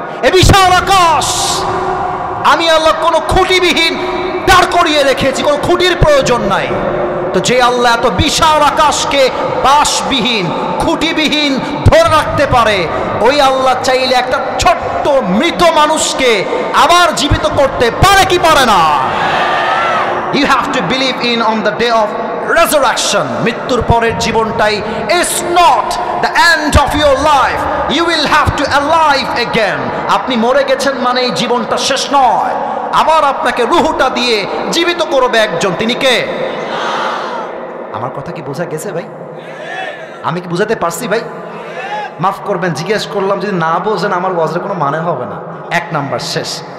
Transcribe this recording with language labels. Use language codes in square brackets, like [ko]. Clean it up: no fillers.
[bn] এ বিশাল আকাশ আমি আল্লাহ কোনো খুঁটিবিহীন দাঁড় করিয়ে রেখেছি, কোনো খুঁটির প্রয়োজন নাই। তো যে আল্লাহ এত বিশাল আকাশকে বাঁশবিহীন, খুঁটিবিহীন ধরে রাখতে পারে, ওই আল্লাহ চাইলে একটা ছোট্ট মৃত মানুষকে আবার জীবিত করতে পারে কি পারে না? [en] You have to believe in on the day of resurrection. [bn] মৃত্যুর পরের জীবনটাই [en] is not the end of your life. You will have to alive again. [bn] আপনি মরে গেছেন মানে এই জীবনটা শেষ নয়, আবার আপনাকে রূহটা দিয়ে জীবিত করবে একজন, তিনি কে? আমার কথা কি বোঝা গেছে ভাই? আমি কি বুঝাতে পারছি ভাই? মাফ করবেন, জিজ্ঞেস করলাম, যদি না বোঝেন আমার ওয়াজের কোনো মানে হবে না। 1 নাম্বার শেষ।